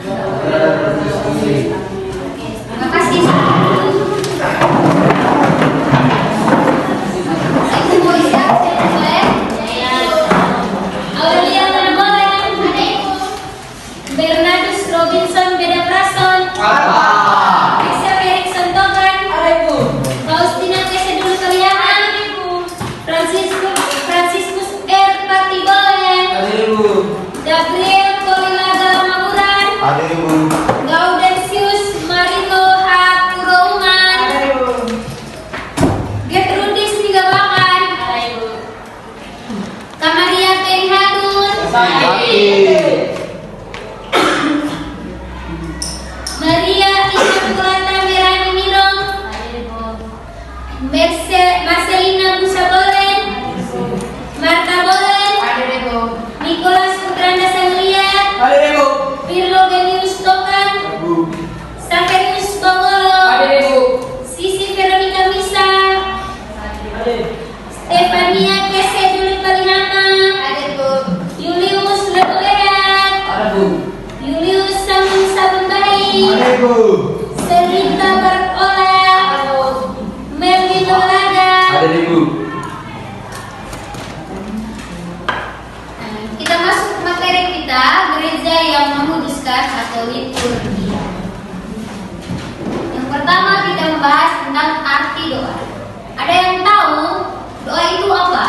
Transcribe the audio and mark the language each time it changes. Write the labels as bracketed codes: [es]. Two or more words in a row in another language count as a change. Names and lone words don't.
[id] Terima kasih. Aurelia Manabolen, Bernardus Robinson Beda Prason, Lisa Erikson Tokan, Faustina Kesedul Kaliana, Franciscus R. Patibolen, Gabriel Kolilaga Mamuran, Gaudensius Marino H. Kurouman, Gertrudis Tigabakan, Kamaria Penhadun, Maria Immaculata Merani Mirong, Marcelina Busabolen, Marta Bolen, Nicholas Putranda Sangliat, Pirlo Genius Tokan, Saverius Bongolo, Sisi Veronica Misa, Stefania Kese Juli Palihana, Julius Legoeat, Julius Samun Sabundahi, Selita Barola, Melvin Olaga. Kita masuk ke materi kita, gereja yang menguduskan atau liturgi. Yang pertama kita membahas tentang arti doa. Ada yang tahu doa itu apa?